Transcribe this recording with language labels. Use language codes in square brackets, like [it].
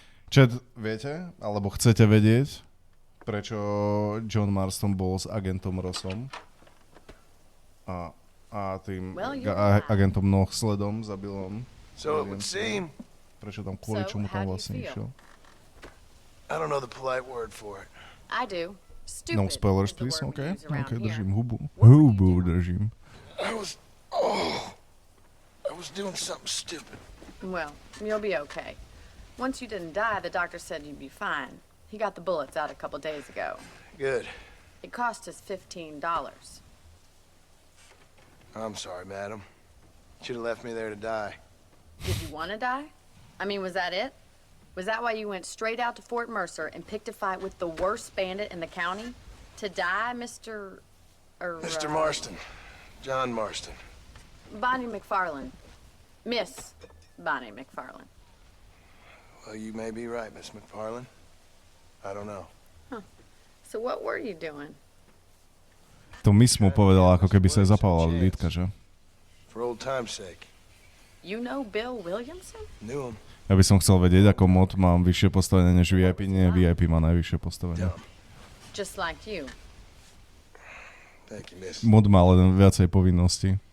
[sk] Chat, viete, alebo chcete vedieť, prečo John Marston bol s agentom Rossom a tým agentom Nohsledom zabil on. [en] So it would seem. [sk] Prečo tam, kvôli čomu tam vlastne išiel? [en] I don't know the polite word for it. I do. Stupid. No spoilers, please, okay? [sk] Okay, držím hubu. Hubu držím. [en] I was doing something stupid. Well, you'll be okay. Once you didn't die, the doctor said you'd be fine. He got the bullets out a couple days ago. Good. It cost us $15. I'm sorry, madam. Should have left me there to die. Did you want to die? I mean, was that it? Was that why you went straight out to Fort Mercer and picked a fight with the worst bandit in the county? To die, Mr. Mr. Marston. John Marston. Bonnie McFarlane. Miss Bonnie McFarlane. Well, you may be right, Miss McFarlane. I don't know. Huh. So what were you doing? [sk] To Miss mu povedala, ako keby sa jej zapálala lítka, že? [en] For old time's sake. You know Bill Williamson? Knew him. [sk] Ja by som chcel vedieť, ako mod mám vyššie postavenie než VIP. Nie, VIP má najvyššie postavenie. [en] Just like you. Thank you, miss. [sk] Mod má len viacej povinností.